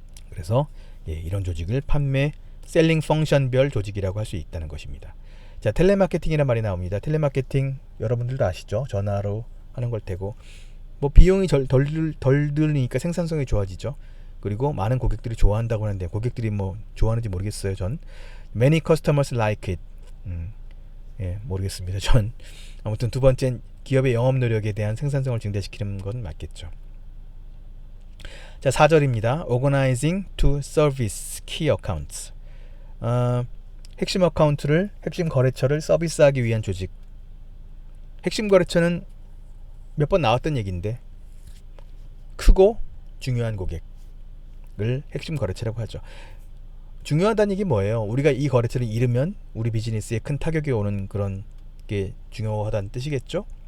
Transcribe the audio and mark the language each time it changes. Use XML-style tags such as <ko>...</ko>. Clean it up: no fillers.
<ko>그래서 이런 조직을 판매 셀링 펑션별 조직이라고 할 수 있다는 것입니다. 자, 텔레마케팅이라는 말이 나옵니다. 텔레마케팅 여러분들도 아시죠? 전화로 하는 걸 테고 뭐 비용이 덜 들으니까 생산성이 좋아지죠. 그리고 많은 고객들이 좋아한다고 하는데 고객들이 뭐 좋아하는지 모르겠어요.</ko> <en>전 many customers like it.</en> <ko>모르겠습니다. 전 아무튼 두 번째는 기업의 영업 노력에 대한 생산성을 증대시키는 건 맞겠죠. 자, 4절입니다.</ko> <en>Organizing to service key accounts.</en> <ko>핵심 어카운트를, 핵심 거래처를 서비스하기 위한 조직. 핵심 거래처는 몇 번 나왔던 얘기인데 크고 중요한 고객을 핵심 거래처라고 하죠. 중요하다는 얘기 뭐예요? 우리가 이 거래처를 잃으면 우리 비즈니스에 큰 타격이 오는 그런 게 중요하다는 뜻이겠죠?</ko>